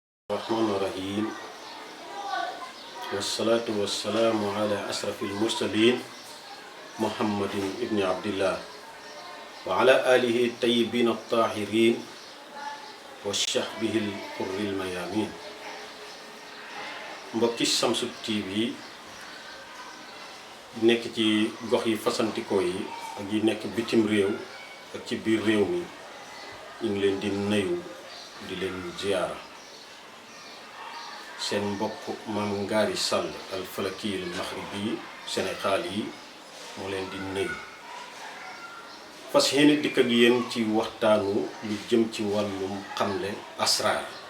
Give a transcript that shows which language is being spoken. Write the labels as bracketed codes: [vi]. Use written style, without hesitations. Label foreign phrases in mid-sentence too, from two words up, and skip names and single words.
[ar] الرحمن الرحيم والصلاة والسلام على أشرف المرسلين محمد ابن عبد الله وعلى آله الطيبين الطاهرين وصحبه الغر الميامين. [wo] mbokki Shamsu TV nekk ci gox yi fasantikoo yi ak yi nekk bitim réew ak ci biir réew mi ñu ngi leen di nuyu di leen ziyaara. seen mbokk maam Ngari Sall [ar] الفلكي المغربي [wo] Sénégal yi moo leen di nuyu fas yéene dikk ak yéen ci waxtaanu lu jëm ci wàllum xamle asraar.